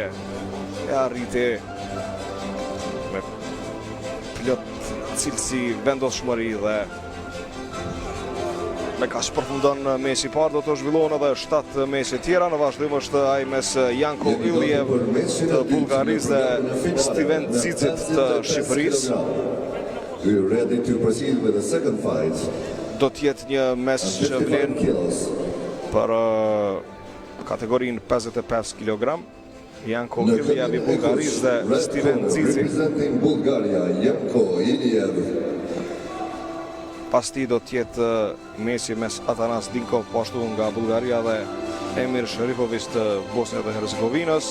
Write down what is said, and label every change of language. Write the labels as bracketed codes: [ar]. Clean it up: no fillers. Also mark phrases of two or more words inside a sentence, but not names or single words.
[sq] E arriti me plot cilësi, vendosshmëri dhe me kaq përfundon mesi parë. Do të zhvillohen edhe 7 mese tjera. Në vazhdim është ai mes Janko Iliev të Bullgarisë dhe Steven Zicit të Shqipërisë. [en] We're ready to proceed with the second fight. [sq] Do të jetë një mes që vlen për kategorinë 55 kg. Janko Iliev I Bullgarisë dhe Steven Zici. [en] Representing Bulgaria, Janko Iliev. [sq] Pas ti do të jetë mesi mes Atanas Dinkov po ashtu nga Bullgaria dhe Emir Sherifovic të Bosnjës dhe Hercegovinës.